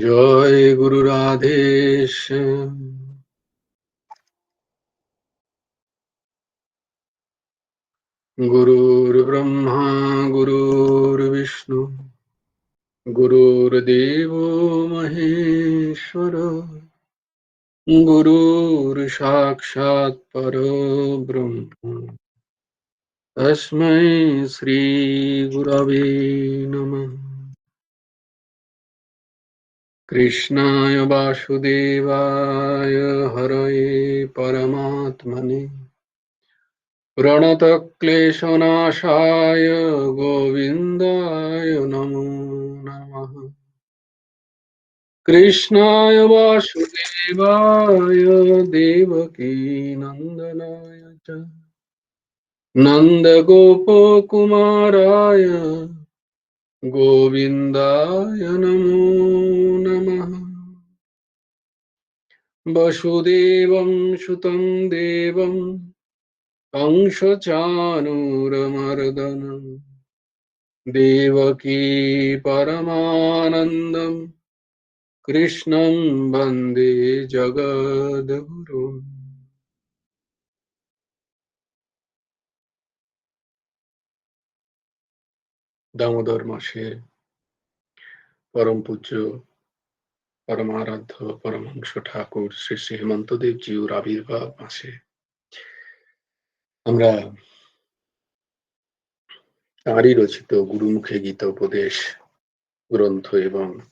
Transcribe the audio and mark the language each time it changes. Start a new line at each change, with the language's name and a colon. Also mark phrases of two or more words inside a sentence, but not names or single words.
Sanskrit: জয় গুরু রাধেশ, গুরুর ব্রহ্মা গুরুর বিষ্ণু গুরুর্দেব মহেশ্বর, গুরুর সাক্ষাৎ পরব্রহ্ম তস্मै শ্রী গুরবে নমঃ। কৃষ্ণায় বাসুদেবায় হরয়ে পরমাত্মনে প্রণতক্লেশনাশায় গোবিন্দায় নমো নমঃ। কৃষ্ণায় বাসুদেবায় দেবকী নন্দনায় চ নন্দগোপকুমারায় গোবিন্দায় নমো নমঃ। বসুদেবং সুतं দেবং कंसचाणूरमर्दनं देवकी परमानन्दं कृष्णं वन्दे जगद्गुरुम्।
Bangla: দামোদর মাসের পরম পূজ্য, পরমারাধ্য পরমহংস ঠাকুর শ্রী শ্রী হেমন্তদেব জিউর আবির্ভাব মাসে আমরা তাঁরই রচিত গুরুমুখে গীতা উপদেশ গ্রন্থ এবং